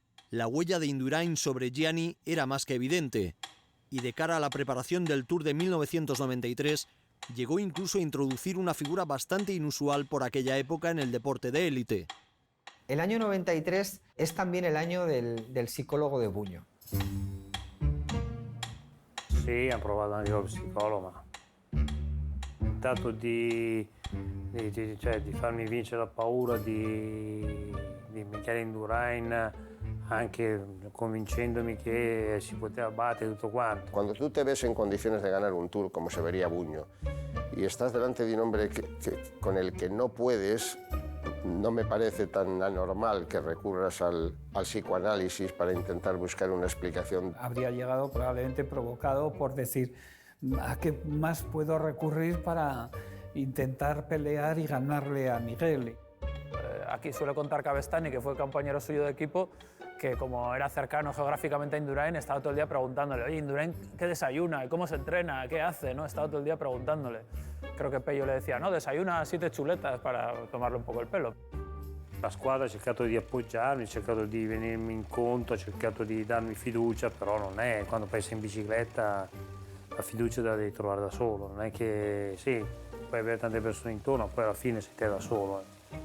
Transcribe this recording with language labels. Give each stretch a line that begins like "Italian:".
Spanish: La huella de Indurain sobre Gianni era más que evidente, y de cara a la preparación del Tour de 1993, llegó incluso a introducir una figura bastante inusual por aquella época en el deporte de élite. El año 93 es también el año del psicólogo de Buño.
Italian: Sì, ha provato anche lo psicologo, ma tanto di farmi vincere la paura di Michele Indurain, anche convincendomi che si poteva battere tutto quanto.
Spanish: Cuando tú te ves en condiciones de ganar un Tour, como se vería Buño, y estás delante de un hombre con el que no puedes, no me parece tan anormal que recurras al psicoanálisis para intentar buscar una explicación. Habría llegado probablemente provocado por decir, ¿a qué más puedo recurrir para intentar pelear y ganarle a Miguel? Aquí suele contar Cabestany, que fue compañero suyo de equipo, que como era cercano geográficamente a Indurain, estaba todo el día preguntándole, oye, Indurain, ¿qué desayuna? ¿Cómo se entrena? ¿Qué hace? ¿No? Estaba todo el día preguntándole. Creo que Pello le decía, no, desayuna 7 chuletas para tomarle un poco el pelo.
Italian: La squadra ha cercato di appoggiarmi, ha cercato di venirmi incontro, ha cercato di darmi fiducia, però non è, quando pensi in bicicletta, la fiducia te la devi trovare da solo, non è che, sì, puoi avere tante persone intorno, poi alla fine sei te da solo.